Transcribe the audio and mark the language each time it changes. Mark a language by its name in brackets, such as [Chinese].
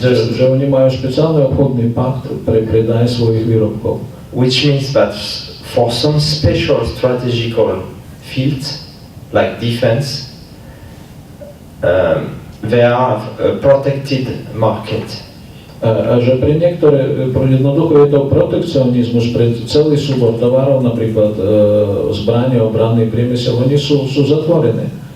[Slovak] že oni majú špeciálny obchodný pakt pre predaj svojich výrobkov. [English] Which means that for some special strategical fields like defense, they have a protected market. [Slovak] A že pre niektoré, jednoducho je to protekcionizmus pre celý súbor tovarov, napríklad zbranie, obranný priemysel, oni sú zatvorené.